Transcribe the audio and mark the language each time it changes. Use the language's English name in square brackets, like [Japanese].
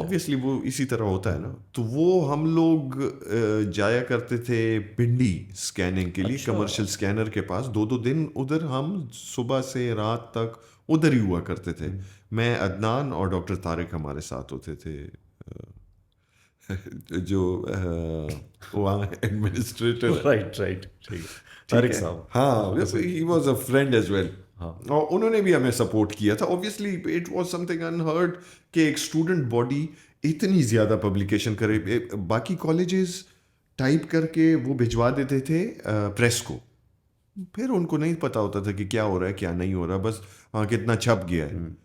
[Hindi] Obviously वो इसी तरह होता है ना. तो वो हम लोग जाया करते थे पिंडी स्कैनिंग के लिए, कमर्शियल स्कैनर के पास. 2-2 दिन उधर हम सुबह से रात तक उधर ही हुआ करते थे. मैं, अदनान और डॉक्टर तारिक हमारे साथ होते थे, जो वहाँ एडमिनिस्ट्रेटर. राइट. तारिक साहब. [English] हाँ, he was a friend as well. [Hindi] और उन्होंने भी हमें सपोर्ट किया था. [English] obviously it was something unheard [Hindi] कि एक स्टूडेंट बॉडी इतनी ज़्यादा पब्लिकेशन करे. बाकी कॉलेजेस टाइप करके वो भिजवा देते थे प्रेस को, फिर उनको नहीं पता होता था कि क्या हो रहा है क्या नहीं हो रहा, बस हाँ कितना छप गया है.